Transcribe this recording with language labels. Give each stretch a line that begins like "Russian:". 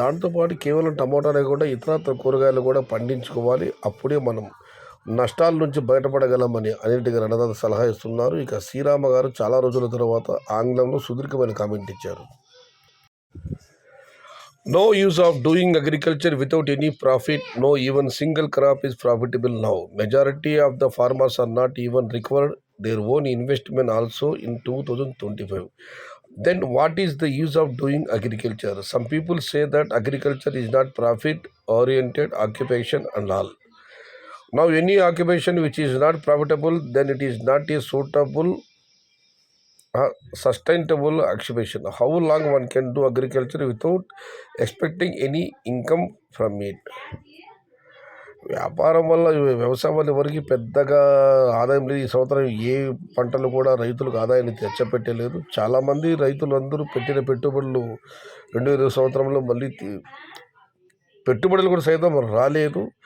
Telugu: దాంతోపాటు కేవలం టమోటాలే కూడా ఇతర కూరగాయలు కూడా పండించుకోవాలి. అప్పుడే మనం నష్టాల నుంచి బయటపడగలమని అనిల్ రెడ్డి గారు అన్నదాత సలహా ఇస్తున్నారు. ఇక శ్రీరామ గారు చాలా రోజుల తర్వాత ఆంగ్లంలో సుదీర్ఘమైన కామెంట్ ఇచ్చారు.
English: No use of doing agriculture without any profit. No even single crop is profitable now. Majority of the farmers are not even recovered their own investment also in 2025. Then what is the use of doing agriculture? Some people say that agriculture is not profit oriented occupation and all. Now any occupation which is not profitable, then it is not a suitable sustainable occupation. How long one can do agriculture without expecting any income from it?
Telugu: వ్యాపారం వల్ల, వ్యవసాయం వల్ల ఎవరికి పెద్దగా ఆదాయం లేదు. ఈ సంవత్సరం ఏ పంటలు కూడా రైతులకు ఆదాయాన్ని తెచ్చపెట్టలేదు. చాలామంది రైతులందరూ పెట్టిన పెట్టుబడులు 2020 సంవత్సరంలో మళ్ళీ పెట్టుబడులు కూడా సైతం రాలేదు.